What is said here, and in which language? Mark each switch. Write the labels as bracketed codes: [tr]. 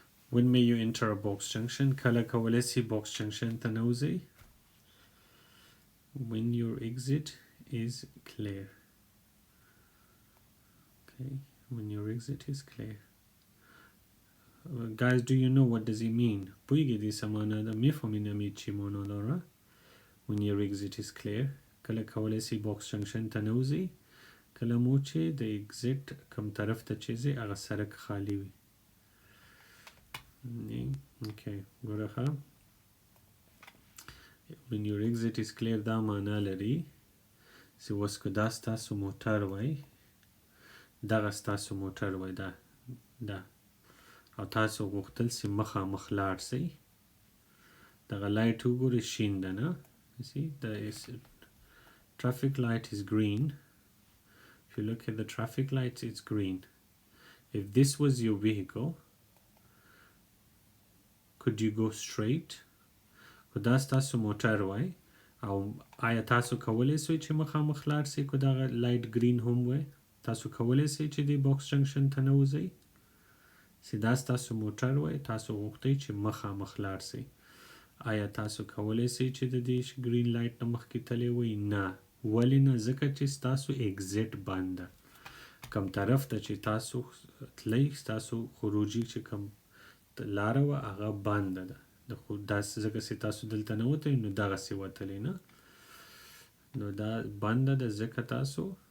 [en] When may you enter a box junction? [ps] کله کولی سي box junction ته نوځئ [en] When your exit is clear. Okay, when your exit is clear. Guys, do you know what does it mean? [ps] پوهیږئ دې څه معنا ده [fa] میفهمین امید چی معنا داره [en] When your exit is clear. [ps] کله کولی سي box junction ته نوځئ کله مو چې د exit کوم طرف ته چې ځئ هغه سړک خالی وي Okay, ګوره ښه [en] When your exit is clear [ps] دا معنا لري چې اوس که دا ستاسو موټر وای دغه ستاسو موټر وای دا او تاسو غوښتل چې مخامخ لاړ سئ دغه لایټ وګورئ شین ده نه [en] You see, the traffic light is green. If you look at the traffic lights, it's green. If this was your vehicle, could you go straight? Could that [ps] تاسو موټر وای او آیا تاسو کولی سئ چې مخامخ لاړ سئ که دغه لایټ گرین هم وای تاسو کولی سئ چې د باکس جنکشن ته نوځئ چې دا ستاسو موټر وای تاسو غوښتئ چې مخامخ لاړ سئ آیا تاسو کولی سئ چې د دې گرین لایټ نه مخکې تللی وئ نه ولې نه ځکه چې ستاسو اگزیټ بند ده کوم طرف ته چې تاسو تلئ ستاسو خروجي چې کوم لاره وه هغه بنده ده داسې ځکه چې تاسو دلته نه وتئ نو دغسې وتلی نه نو دا بنده ده ځکه تاسو